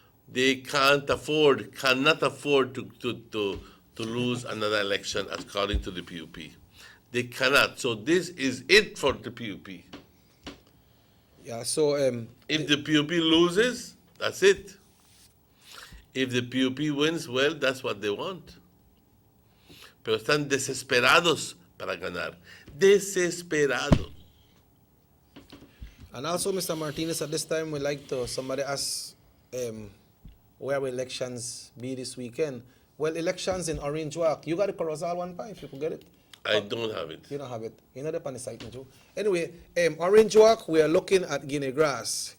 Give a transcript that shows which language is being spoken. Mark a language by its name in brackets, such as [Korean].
[English] They cannot afford to lose another election according to the PUP. They cannot. So this is it for the PUP. Yeah, so... if the PUP loses, that's it. If the PUP wins, well, that's what they want. [Spanish] Pero están desesperados para ganar. Desesperados. [English] And also, Mr. Martinez, at this time, we'd like to, somebody asked, where will elections be this weekend? Well, elections in Orange Walk. You got the Corozal one, pa, if you could get it. I don't have it. You don't have it. You know the on the site, Joe. Anyway, Orange Walk, we are looking at Guinea Grass.